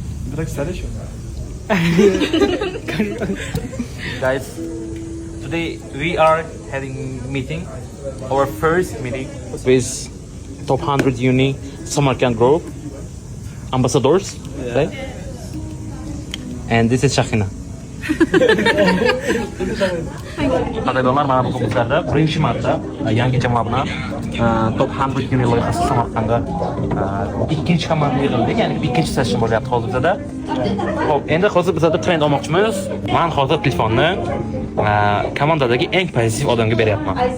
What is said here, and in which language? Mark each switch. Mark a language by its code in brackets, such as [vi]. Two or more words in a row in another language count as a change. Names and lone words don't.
[en] Guys, today we are having meeting, our first meeting with top 100 uni Samarkand group ambassadors, right? And this is Shahina. [uz] Qadrdonlar, mana bu bizlarda birinchi marta yangi jamoa bilan top 100 uni loyihasi Samarqandda ikkinchi komanda yig'ildik, ya'ni ikkinchi session bo'lyapti hozir bizda. Xo'p, endi hozir bizda trend olmoqchimiz. Men hozir telefonni komandadagi eng pozitiv odamga beryapman.